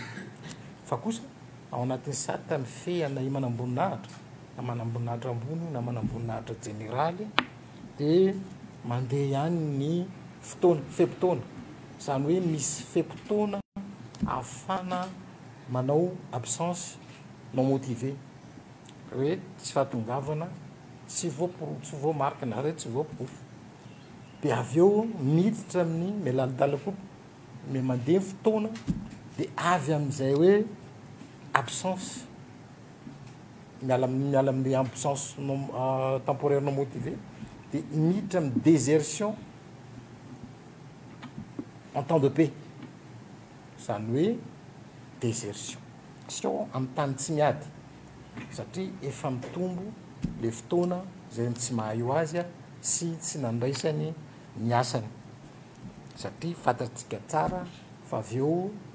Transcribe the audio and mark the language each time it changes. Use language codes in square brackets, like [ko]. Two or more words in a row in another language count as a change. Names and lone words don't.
[mg] Fa kosa ao anatin'ny sata mifehana i manamboninahitra na manamboninahitra ambony na manamboninahitra généraly dia mandeha ihany ny fotoana fempotoana zany hoe misy fempotoana ahafana manao [fr] absence non motivé [mg] hoe tsy fahatongavana tsy voamarika na re tsy voapofo. Dia avy eo miditra amin'ny melalidala koa me mandeha fotoana dia avy amin'izay hoe absence miala amin'ny [fr] absence temporaire non motivée [mg] dia miditra amin'ny [fr] désertion en temps de paix. [mg] Zany hoe désertion amin'ny tany tsy miady satria efa mitombo le fotoana zay tsy mahay ho azy sy tsy nandraisany ny asany satria fantatsika tsara fa avy eo